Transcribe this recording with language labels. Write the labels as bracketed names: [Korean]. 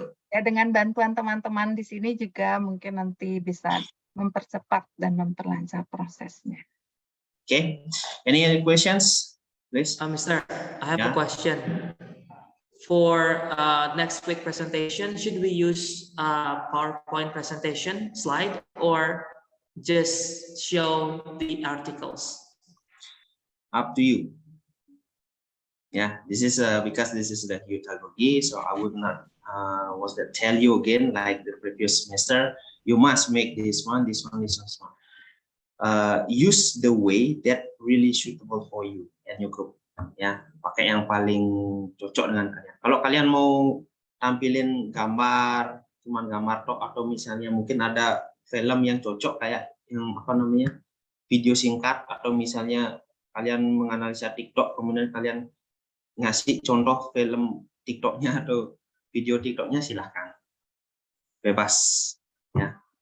[Indonesian] Ya, dengan bantuan teman-teman di sini juga mungkin nanti bisa mempercepat dan memperlancar prosesnya. [English] Okay, any other questions, please? Mr. I have a question. For next week presentation, should we use PowerPoint presentation slide or just show the articles? Up to you. Yeah, this is because this is the pedagogy, so I would not tell you again like the previous semester. You must make this one, this one, this one. Use the way that really suitable for you and your group. [Indonesian] Ya, pakai yang paling cocok dengan kalian. Kalau kalian mau tampilin gambar, cuman gambar tok, atau misalnya mungkin ada film yang cocok kayak yang apa namanya video singkat, atau misalnya kalian menganalisa TikTok, kemudian kalian ngasih contoh film TikToknya atau video TikToknya, silahkan, bebas ya.